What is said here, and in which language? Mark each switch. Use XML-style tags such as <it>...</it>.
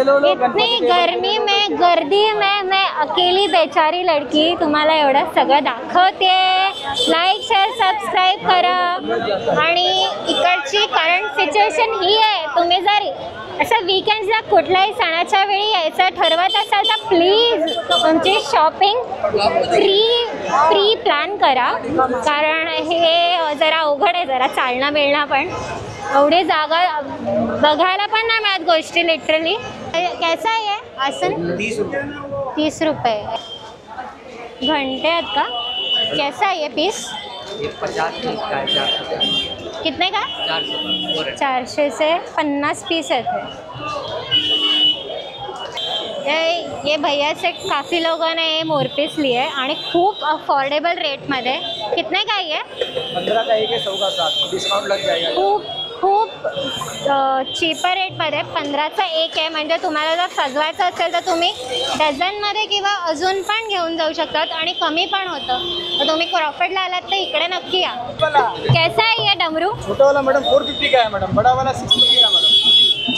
<hi>इतनी गर्मी में गर्दी में मैं अकेली बेचारी लड़की</hi> <mr>तुम्हाला एवढं सगळं दाखवते. लाईक शेअर सबस्क्राईब करा. आणि इकडची करंट सिच्युएशन ही आहे. तुम्ही जर असं वीकेंड्सला कुठल्याही सणाच्या वेळी यायचं ठरवत असाल तर प्लीज तुमची शॉपिंग प्री प्लॅन करा. कारण हे जरा अवघड आहे. जरा चालणं बिळणं पण. एवढी जागा बघायला पण नाही मिळत गोष्टी लिटरली. कैसा आहे ये आसन? 30 रुपये. घंटे आहेत का? कैसा आहे ये पीस?</mr> <hi>50 का है, 400 कितने का? 400 से 50 पीस आहेत. ये भैया से काफ़ी लोगों ने ये मोरपीस लिए</hi> <mr>आणि खूप अफोर्डेबल रेटमध्ये.</mr> <hi>कितने का ये? 15 का एक है, 100 का 7, डिस्काउंट लग जाएगा.</hi> <mr>खूप चीपर रेटमध्ये 15चा एक आहे. म्हणजे तुम्हाला जर सजवायचं असेल तर तुम्ही डझनमध्ये किंवा अजून पण घेऊन जाऊ शकतात आणि कमी पण होतं. तर तुम्ही क्रॉफर्डला आलात तर इकडे नक्की या. कैसा आहे ये डमरू?</mr> <hi>छोटा वाला मैडम 450 का है मैडम, बड़ा वाला 650 का मैडम.</hi>